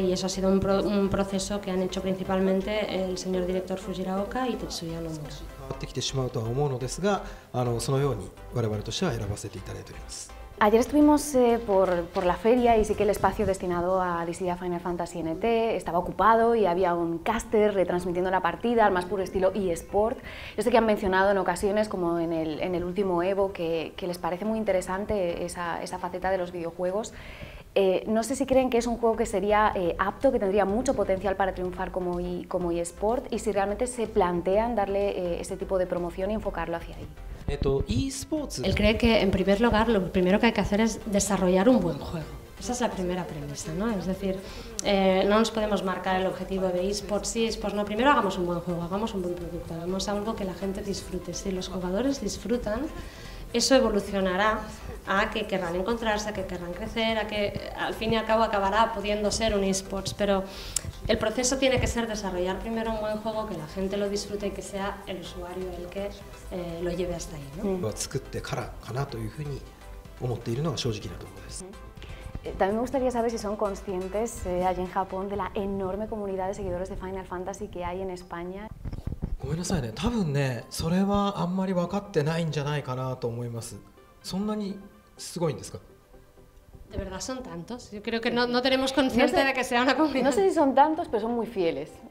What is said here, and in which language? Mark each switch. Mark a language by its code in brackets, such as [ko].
[es] Y eso ha sido un proceso que han hecho principalmente el señor director Fujiraoka y Tetsuya Nomura. [ja] 変わってきてしまうとは思うのですが、そのように我々としては選ばせていただいております。 [es] Ayer estuvimos por la feria y sí que el espacio destinado a Dissidia Final Fantasy NT estaba ocupado y había un caster retransmitiendo la partida al más puro estilo eSport. Yo sé que han mencionado en ocasiones, como en el último Evo, que les parece muy interesante esa faceta de los videojuegos. No sé si creen que es un juego que sería apto, que tendría mucho potencial para triunfar como eSport, y si realmente se plantean darle ese tipo de promoción y enfocarlo hacia ahí. Él cree que en primer lugar lo primero que hay que hacer es desarrollar un buen juego. Esa es la primera premisa, ¿no? Es decir, no nos podemos marcar el objetivo de eSports, sí, eSports, no, primero hagamos un buen juego, hagamos un buen producto, hagamos algo que la gente disfrute. Si los jugadores disfrutan, eso evolucionará a que querrán encontrarse, a que querrán crecer, a que al fin y al cabo acabará pudiendo ser un eSports, pero el proceso tiene que ser desarrollar primero un buen juego, que la gente lo disfrute y que sea el usuario el que lo lleve hasta ahí, ¿no? [ja] 作ってからかなというふうに思っているのが正直なところです。 [es] También me gustaría saber si son conscientes allí en Japón de la enorme comunidad de seguidores de Final Fantasy que hay en España. [ja] ごめんなさいね、多分ね、それはあんまり分かってないんじゃないかなと思います。そんなにすごいんですか? [es] De verdad son tantos. Yo creo que no tenemos conciencia de que sea una comunidad. No sé si son tantos, pero son muy fieles.